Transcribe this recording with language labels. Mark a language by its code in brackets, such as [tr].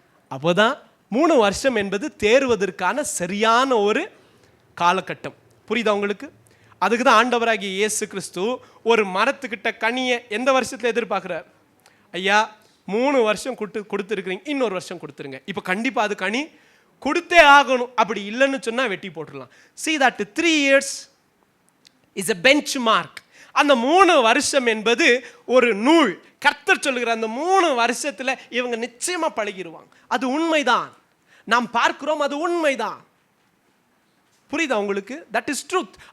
[ta] அப்போதான் 3 வருஷம் என்பது தேர்வதற்கான சரியான ஒரு காலகட்டம். புரியுதா உங்களுக்கு? அதுக்கு தான் ஆண்டவராகிய இயேசு கிறிஸ்து ஒரு மரத்துக்கிட்ட கனியை எந்த வருஷத்தில் எதிர்பார்க்குறார்? ஐயா 3 வருஷம் கொடுத்துருக்குறீங்க, இன்னொரு வருஷம் கொடுத்துருங்க. இப்போ கண்டிப்பாக அது கனி கொடுத்தே ஆகணும். அப்படி இல்லைன்னு சொன்னால் வெட்டி போட்டுடலாம். [en] See that 3 years is a benchmark. [ta] அந்த 3 வருஷம் என்பது ஒரு நூல். கர்த்தர் சொல்லுகிற அந்த 3 வருஷத்தில் இவங்க நிச்சயமாக பழகிடுவாங்க. அது உண்மைதான், நாம் பார்க்கிறோம், அது உண்மைதான். புரியுதா உங்களுக்கு? [en] That is truth.